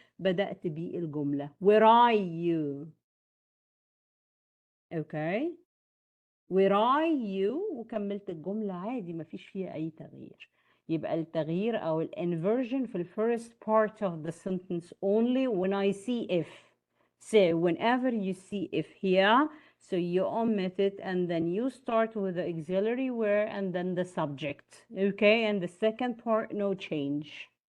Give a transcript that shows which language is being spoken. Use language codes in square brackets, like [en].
[ar] بدأت بيه الجملة [en] where are you. [ar] اوكي، [en] where are you [ar] وكملت الجملة عادي مفيش فيها أي تغيير. يبقى التغيير أو الانفرجن في [en] first part of the sentence only when I see if. So whenever you see if here, so you omit it and then you start with the auxiliary where and then the subject. Okay, and the second part, no change.